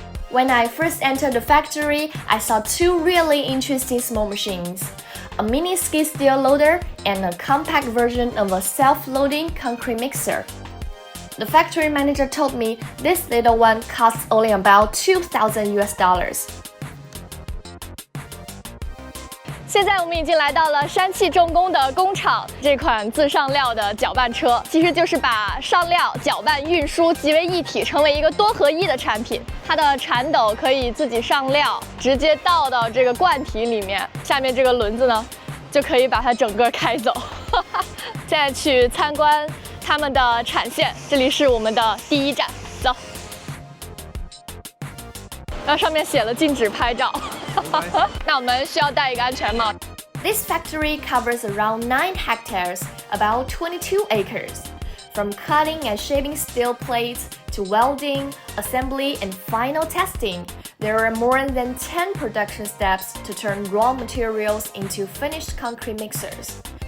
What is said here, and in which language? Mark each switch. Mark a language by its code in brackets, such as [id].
[en] When I first entered the factory, I saw two really interesting small machines, a mini skid steer loader and a compact version of a self-loading concrete mixer. The factory manager told me this little one costs only about $2,000. [zh] 现在我们已经来到了山汽重工的工厂。这款自上料的搅拌车，其实就是把上料、搅拌、运输集为一体，成为一个多合一的产品。它的铲斗可以自己上料，直接倒到这个罐体里面。下面这个轮子呢，就可以把它整个开走。现在去参观他们的产线，这里是我们的第一站，走。然后上面写了禁止拍照。那我们需要戴一个安全帽。 [en] This factory covers around 9 hectares, about 22 acres. From cutting and shaping steel plates to welding, assembly, and final testing, there are more than 10 production steps to turn raw materials into finished concrete mixers.